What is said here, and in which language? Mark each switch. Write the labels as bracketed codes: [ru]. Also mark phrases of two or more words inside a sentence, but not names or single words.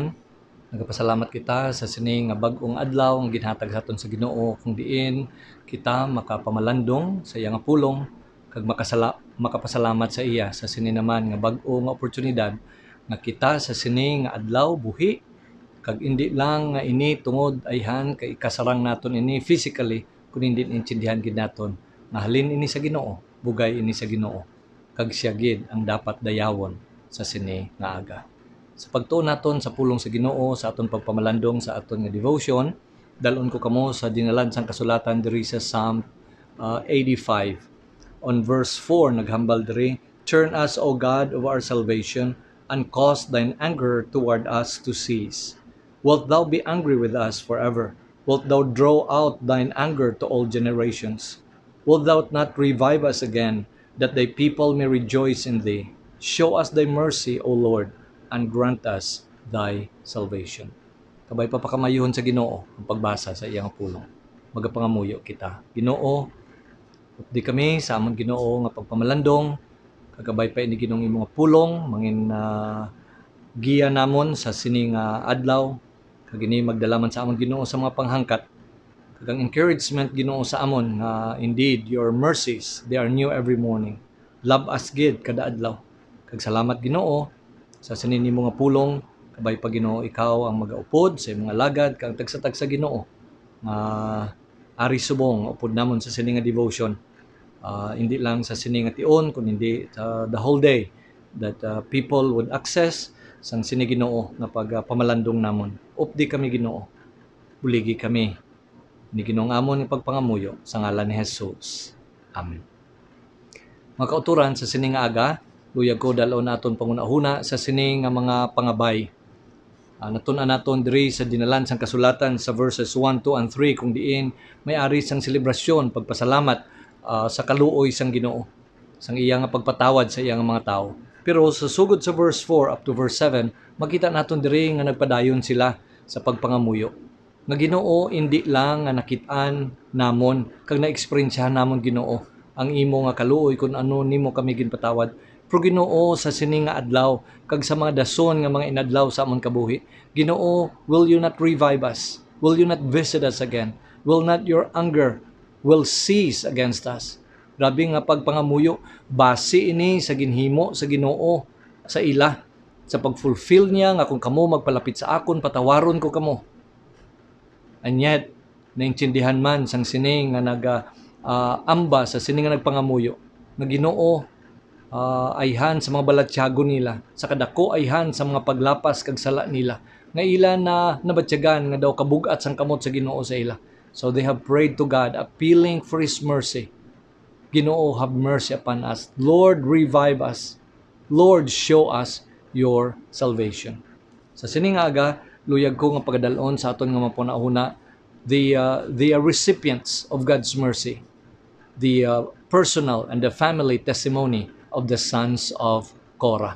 [hil] Nagapasalamat kita sa sini nga bag-ong adlaw nga ginhatag sa aton sa Ginoo kung diin kita makapamalandong sa iya nga pulong kag makapasalamat sa iya sa sini naman nga bag-o nga oportunidad nga kita sa sini nga adlaw buhi kag indi lang nga ini tungod ayhan kay kasarang naton ini physically kun hindi intindihan gid naton nga halin ini sa Ginoo, bugay ini sa Ginoo kag siya gid ang dapat dayawon sa sini nga aga. Sa pagtuon naton sa pulong sa Ginoo sa aton pagpamalandong sa aton nga devotion, dalon ko kamo sa dinalan sang kasulatan diri sa Psalm 85 on verse 4 naghambal diri, [en] "Turn us, O God of our salvation, and cause thine anger toward us to cease. Wilt thou be angry with us forever? Wilt thou draw out thine anger to all generations? Wilt thou not revive us again, that thy people may rejoice in thee? Show us thy mercy, O Lord, and grant us thy salvation." [hil] Kabay papakamayuhon sa Ginoo ang pagbasa sa iyang pulong. Magapangamuyo kita. Ginoo, di kami sa amon Ginoo nga pagpamalandong, kagabay pa ini Ginoong imong pulong, mangin giya namon sa sini nga adlaw, kag ini magdalaman sa amon Ginoo sa mga panghangkat. [en] Kag encouragement [hil] Ginoo sa amon nga [en] indeed your mercies, they are new every morning. Love us [hil] gid kada adlaw. Kag salamat Ginoo sa sini nimo nga pulong, kabay pa Ginoo ikaw ang magaupod sa mga lagad kang tagsa-tagsa Ginoo nga ari subong upod namon sa sini nga devotion. Hindi lang sa sini nga tion kun hindi [en] the whole day that people would access [hil] sang sini Ginoo nga pagpamalandong namon. Updi kami Ginoo. Buligi kami ni Ginoong amon nga pagpangamuyo sa ngalan ni Jesus. Amen. Mga kauturan sa sini nga aga, luyag ko dalon naton pangunahuna sa sini nga mga pangabay. Natun-an naton diri sa dinalan sang kasulatan sa verses 1, 2, and 3 kung diin may ari sang selebrasyon, pagpasalamat sa kaluoy sang Ginoo, sang iya nga pagpatawad sa iya nga mga tao. Pero sa sugod sa verse 4 [en] up to verse 7, [hil] makita naton diri nga nagpadayon sila sa pagpangamuyo. Nga Ginoo, hindi lang nga nakit-an namon kag na-experiencehan namon Ginoo ang imo nga kaluoy kung ano nimo kami ginpatawad. Pero Ginoo, sa sini nga adlaw kag sa mga dason nga mga inadlaw sa amon kabuhi, Ginoo, [en] will you not revive us? Will you not visit us again? Will not your anger will cease against us? [hil] Grabe nga pagpangamuyo, base ini sa ginhimo sa Ginoo sa ila, sa pagfulfill niya nga kung kamo magpalapit sa akon, patawaron ko kamo. [en] And yet, [hil] naintindihan man sang sini nga amba sa sini nga nagpangamuyo, nga Ginoo, ayhan sa mga balatsyago nila, sa kadako ayhan sa mga paglapas kag sala nila, nga ila na nabatyagan nga daw kabugat sang kamot sa Ginoo sa ila. [en] So they have prayed to God, appealing for His mercy. Ginoo, have mercy upon us. Lord, revive us. Lord, show us your salvation. [hil] Sa sining aga, luyag ko nga pagadalon sa aton nga mapunahuna, [en] the recipients of God's mercy, the personal and the family testimony of the sons of Korah.